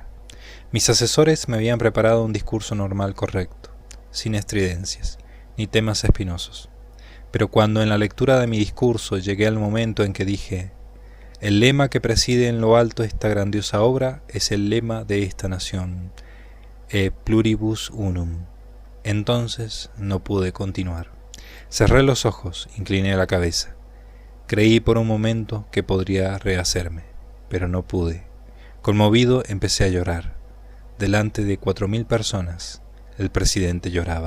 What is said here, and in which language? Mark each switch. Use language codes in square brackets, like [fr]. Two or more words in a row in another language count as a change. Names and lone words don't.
[es] Mis asesores me habían preparado un discurso normal correcto, sin estridencias, ni temas espinosos. Pero cuando en la lectura de mi discurso llegué al momento en que dije: el lema que preside en lo alto esta grandiosa obra es el lema de esta nación, [la] e pluribus unum. [es] Entonces no pude continuar. Cerré los ojos, incliné la cabeza. Creí por un momento que podría rehacerme, pero no pude. Conmovido empecé a llorar. Delante de 4000 personas, el presidente lloraba.